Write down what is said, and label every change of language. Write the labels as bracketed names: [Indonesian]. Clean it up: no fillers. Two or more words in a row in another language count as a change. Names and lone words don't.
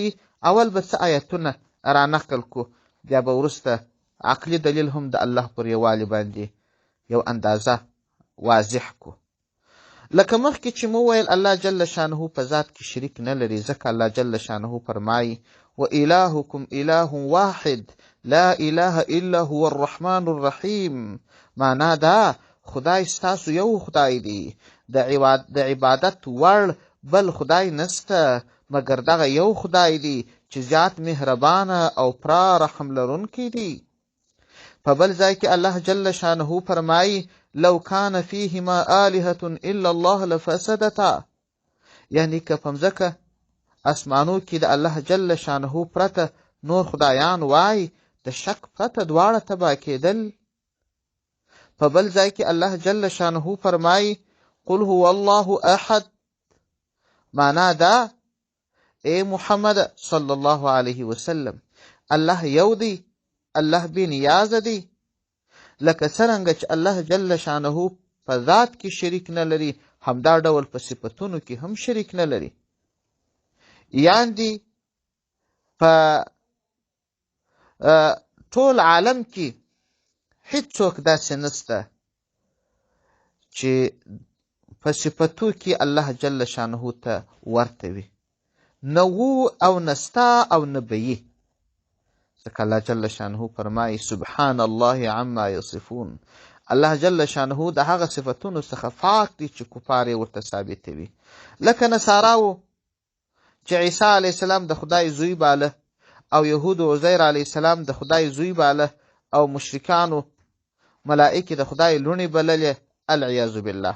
[Pashto] اول به څه آیتونه را نقل کو، بیا به وروسته عقلي دلیل هم د الله پر یووالي باندې یو اندازه واضح کو. لکه مخکې چې مو ویل [Arabic] الله جل شانه [Pashto] په ذات کې شریک نه لري، ځکه [Arabic] الله جل شانه [Pashto] فرمایي: [Arabic] وإلهكم إله واحد لا إله إلا هو الرحمن الرحیم. [Pashto] معنا دا خدای ستاسو یو خدای دی، د عبادت وړ بل خدای نسته مګر دغه یو خدای دی چې زیات مهربانه او پرا رحم لرونکی دی. په بل ځای کې [Arabic] الله جل شانه [Pashto] فرمایي: [Arabic] لو کان فیهما آلهة الا الله لفسدتا. [Pashto] یعنی که په مځکه اسمانو کې د [Arabic] الله جل شانه [Pashto] پرته نور خدایان وای، د شک پرته دواړه تباه کېدل. په بل ځای کې [Arabic] الله جل شانه [Pashto] فرمایي: [Arabic] قل هو الله احد. [Pashto] معنا دا اے محمد [Arabic] صلی الله علیه وسلم، [Pashto] الله یو دی، الله بې نیازه دی. لکه څرنګه چې [Arabic] الله جل شانه [Pashto] په ذات کې شریک نه لري، همدا ډول په صفتونو کې هم شریک نه لري. یعنې په ټول عالم کې هیڅوک داسې نسته چې په صفتو کې [Arabic] الله جل شانه [Pashto] ته ورته وي، نه وو او نستا او نه به یې. ځکه [Arabic] الله جل شانه [Pashto] فرمایي: [Arabic] سبحان الله عما یصفون. الله جل شانه [Pashto] د هغه صفتونو څخه پاک دی چې کفار یې ورته ثابتوي، لکه نصاراو چې عیسی [Arabic] علیه السلام [Pashto] د خدای زوی باله، او یهودو عزیر [Arabic] علیه السلام [Pashto] د خدای زوی باله، او مشرکانو ملائکې د خدای لوڼې بللې، [Arabic] العیاذ بالله.